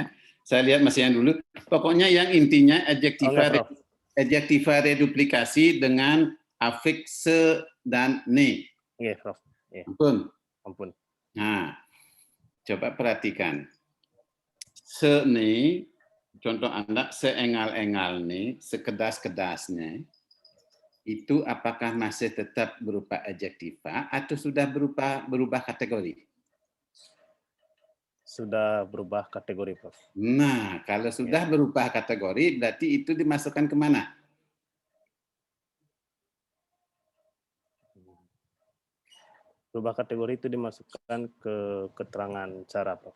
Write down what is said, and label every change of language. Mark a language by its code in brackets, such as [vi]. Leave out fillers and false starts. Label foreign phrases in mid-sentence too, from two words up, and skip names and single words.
[id] Saya lihat masih yang dulu. Pokoknya yang intinya adjektiva reduplikasi dengan afiks se dan ne. Iya, Prof. Iya. Ampun. Nah, coba perhatikan. Se ne, contoh Anda, [ban] seengal-engal ne, sekedas-kedasnya, [id] itu apakah masih tetap berupa adjektiva atau sudah berubah kategori? Sudah berubah kategori, Prof. Nah, kalau sudah berubah kategori, berarti itu dimasukkan kemana? Berubah kategori itu dimasukkan ke keterangan cara, Prof.